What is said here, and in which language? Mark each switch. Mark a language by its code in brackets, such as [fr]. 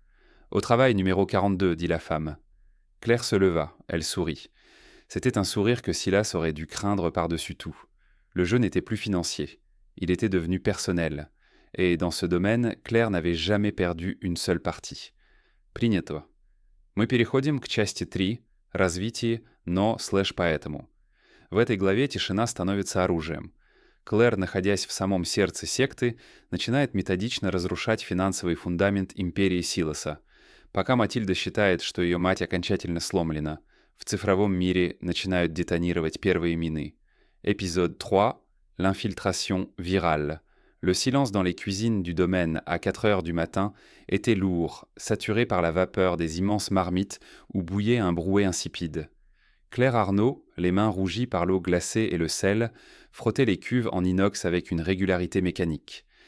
[fr] « Au travail numéro 42, dit la femme. Claire se leva, elle sourit. C'était un sourire que Silas aurait dû craindre par-dessus tout. Le jeu n'était plus financier. Il était devenu personnel. Et dans ce domaine, Claire n'avait jamais perdu une seule partie. [ru] Принято. Мы переходим к части 3, развитие «но/поэтому». В этой главе тишина становится оружием. Клэр, находясь в самом сердце секты, начинает методично разрушать финансовый фундамент империи Силоса. Пока Матильда считает, что ее мать окончательно сломлена, в цифровом мире начинают детонировать первые мины. [fr] Épisode 3. L'infiltration virale. Le silence dans les cuisines du domaine à 4 heures du matin était lourd, saturé par la vapeur des immenses marmites où bouillait un brouet insipide. Claire Arnaud, les mains rougies par l'eau glacée et le sel, frottait les cuves en inox avec une régularité mécanique.